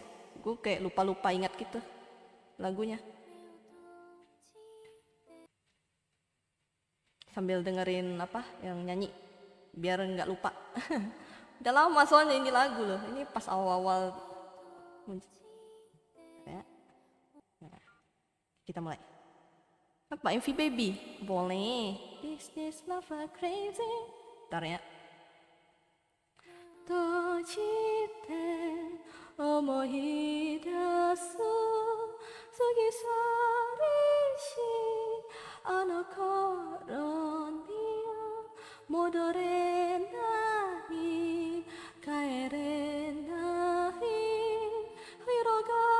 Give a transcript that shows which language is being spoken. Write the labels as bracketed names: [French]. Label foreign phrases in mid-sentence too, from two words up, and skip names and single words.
[Indonesian] Gue kayak lupa-lupa ingat gitu lagunya. Sambil dengerin apa yang nyanyi biar nggak lupa. Udah lama soalnya ini lagu loh. Ini pas awal-awal ya. Nah, kita mulai. Apa MV Baby? Boleh. [English] This love are crazy. [Indonesian] Bentar ya. [Japanese] 閉じて思い出す過ぎ去りしあの頃には戻れない帰れない広が